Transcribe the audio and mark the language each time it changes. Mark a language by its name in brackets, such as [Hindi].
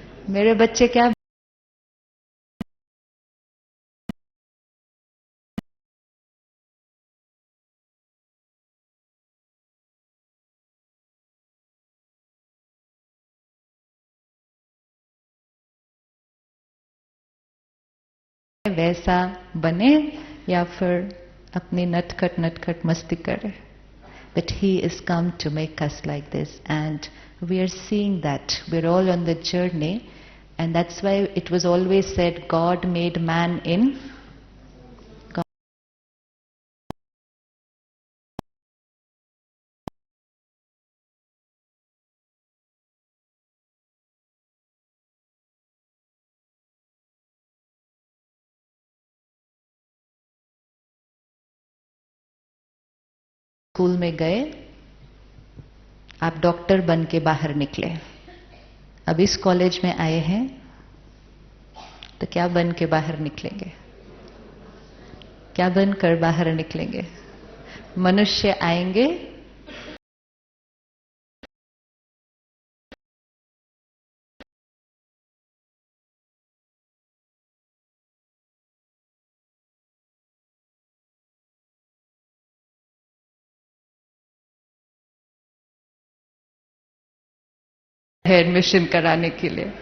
[Hindi] मेरे बच्चे क्या वैसा बने, या फिर अपनी नटखट नटखट मस्ती करे? [English] But he is come to make us like this, and we are seeing that we're all on the journey, and that's why it was always said God made man in [Hindi] school में गए, आप doctor बन के बाहर निकले, अब इस college में आए हैं तो क्या बन के बाहर निकलेंगे? क्या बनकर बाहर निकलेंगे? मनुष्य आएंगे, एडमिशन कराने के लिए।